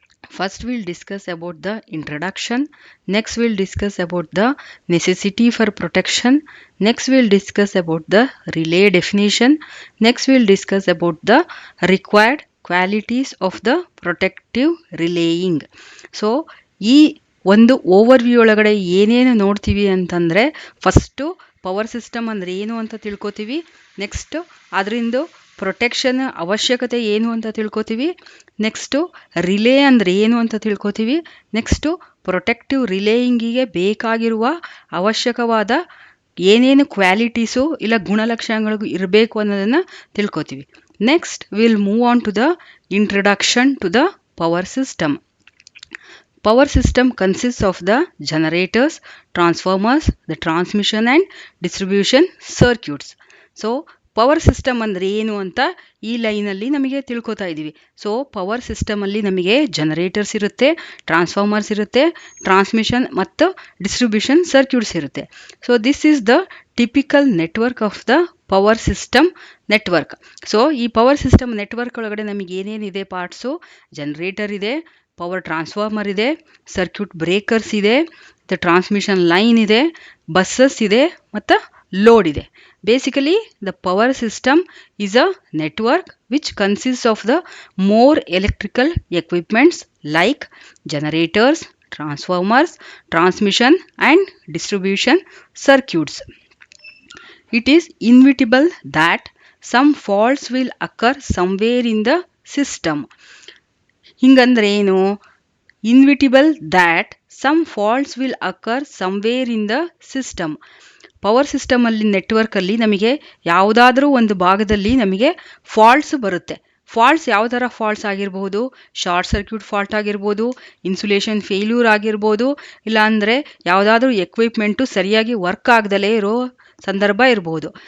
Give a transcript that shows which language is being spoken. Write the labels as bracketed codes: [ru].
[en] First, we'll discuss about the introduction. Next, we'll discuss about the necessity for protection. Next, we'll discuss about the relay definition. Next, we'll discuss about the required qualities of the protective relaying. [kn] So, ಈ ಒಂದು overview ಒಳಗಡೆ ಏನೇನು ನೋಡ್ತೀವಿ ಅಂತಂದರೆ, first power system ಅಂದರೆ ಏನು ಅಂತ ತಿಳ್ಕೊತೀವಿ. Next ಅದರಿಂದ ಪ್ರೊಟೆಕ್ಷನ್ ಅವಶ್ಯಕತೆ ಏನು ಅಂತ ತಿಳ್ಕೊತೀವಿ. ನೆಕ್ಸ್ಟು ರಿಲೇ ಅಂದರೆ ಏನು ಅಂತ ತಿಳ್ಕೊತೀವಿ. ನೆಕ್ಸ್ಟು ಪ್ರೊಟೆಕ್ಟಿವ್ ರಿಲೇಯಿಂಗಿಗೆ ಬೇಕಾಗಿರುವ ಅವಶ್ಯಕವಾದ ಏನೇನು ಕ್ವಾಲಿಟೀಸು ಇಲ್ಲ ಗುಣಲಕ್ಷಣಗಳು ಇರಬೇಕು ಅನ್ನೋದನ್ನು ತಿಳ್ಕೊತೀವಿ. [en] Next will move on to the introduction to the power system. Power system consists of the generators, transformers, the transmission and distribution circuits. [kn] So, power system ಅಂದರೆ ಏನು ಅಂತ ಈ ಲೈನಲ್ಲಿ ನಮಗೆ ತಿಳ್ಕೊತಾ ಇದ್ದೀವಿ. ಸೊ ಪವರ್ ಸಿಸ್ಟಮಲ್ಲಿ ನಮಗೆ ಜನರೇಟರ್ಸ್ ಇರುತ್ತೆ, ಟ್ರಾನ್ಸ್ಫಾರ್ಮರ್ಸ್ ಇರುತ್ತೆ, ಟ್ರಾನ್ಸ್ಮಿಷನ್ ಮತ್ತು ಡಿಸ್ಟ್ರಿಬ್ಯೂಷನ್ ಸರ್ಕ್ಯೂಟ್ಸ್ ಇರುತ್ತೆ. [en] So this is the typical network of the power system network. [kn] So ಈ ಪವರ್ ಸಿಸ್ಟಮ್ ನೆಟ್ವರ್ಕ್ ಒಳಗಡೆ ನಮಗೆ ಏನೇನಿದೆ ಪಾರ್ಟ್ಸು, ಜನರೇಟರ್ ಇದೆ, ಪವರ್ ಟ್ರಾನ್ಸ್ಫಾರ್ಮರ್ ಇದೆ, ಸರ್ಕ್ಯೂಟ್ ಬ್ರೇಕರ್ಸ್ ಇದೆ, ದ ಟ್ರಾನ್ಸ್ಮಿಷನ್ ಲೈನ್ ಇದೆ, ಬಸ್ಸಸ್ ಇದೆ ಮತ್ತು ಲೋಡ್ ಇದೆ. [en] Basically, the power system is a network which consists of the more electrical equipments like generators, transformers, transmission and distribution circuits. It is inevitable that some faults will occur somewhere in the system. [kn] ಹಿಂಗಂದ್ರೆ ಏನು? [en] Inevitable that some faults will occur somewhere in the system. [kn] Power ಸಿಸ್ಟಮಲ್ಲಿ ನೆಟ್ವರ್ಕಲ್ಲಿ ನಮಗೆ ಯಾವುದಾದ್ರೂ ಒಂದು ಭಾಗದಲ್ಲಿ ನಮಗೆ faults ಬರುತ್ತೆ. Faults ಯಾವ ಥರ faults ಆಗಿರ್ಬೋದು? ಶಾರ್ಟ್ ಸರ್ಕ್ಯೂಟ್ ಫಾಲ್ಟ್ ಆಗಿರ್ಬೋದು, ಇನ್ಸುಲೇಷನ್ ಫೇಲ್ಯೂರ್ ಆಗಿರ್ಬೋದು, ಇಲ್ಲಾಂದರೆ ಯಾವುದಾದ್ರೂ ಎಕ್ವಿಪ್ಮೆಂಟು ಸರಿಯಾಗಿ ವರ್ಕ್ ಆಗದಲೇ ಇರೋ ಸಂದರ್ಭ ಇರ್ಬೋದು.